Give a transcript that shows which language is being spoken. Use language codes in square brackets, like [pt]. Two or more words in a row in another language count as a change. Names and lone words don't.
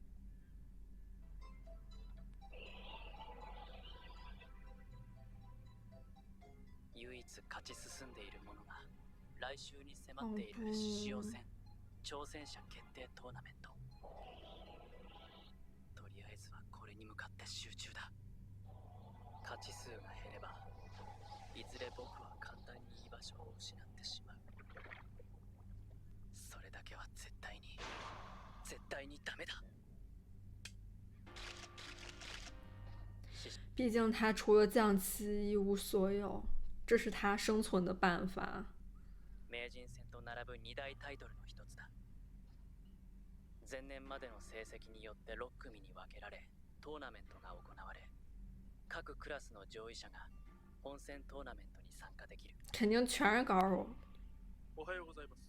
[ja] 唯一勝ち進んでいるものが来週に迫っている獅子王戦挑戦者決定トーナメント。とりあえずはこれに向かって集中だ。勝ち数が減ればいずれ僕は簡単に居場所を失ってしまう。それだけは絶対にダメだ。 [zh] 毕竟他除了降旗一无所有，这是他生存的办法。 [ja] 名人戦と並ぶ2大タイトルの一つだ。前年までの成績によって6組に分けられトーナメントが行われ、各クラスの上位者が本戦トーナメントに参加できる。 [zh] 肯定全是高手。 [ja] おはようございます。